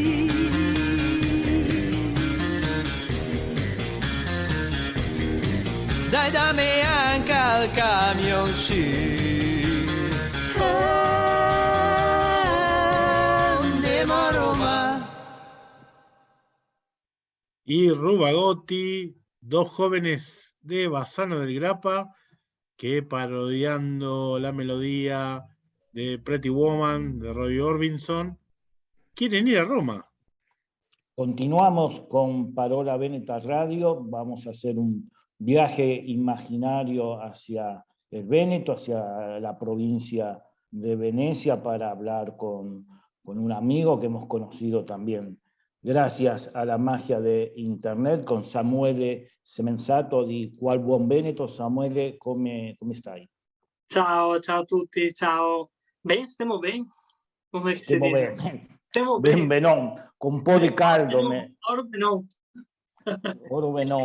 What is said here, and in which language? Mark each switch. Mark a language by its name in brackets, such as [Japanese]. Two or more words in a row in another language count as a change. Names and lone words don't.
[Italian] Dai da me anche al camioncino. Andiamo a Roma. [Spanish] Y Rubagotti, dos jóvenes de Bassano del Grappa que, parodiando la melodía de Pretty Woman de Roy Orbison, quieren ir a Roma. Continuamos con Parola Veneta Radio, vamos a hacer un viaje imaginario hacia el Véneto, hacia la provincia de Venecia, para hablar con un amigo que hemos conocido también gracias a la magia de Internet, con Samuele Semenzato di Qual Buon Veneto. [Italian] Samuele, come stai? Ciao, ciao a tutti, ciao. Bene, stiamo bene? Come si Stiamo dice? bene. Stiamo Ben bene. benon, con un po' di caldo. Ora no. Oro benon,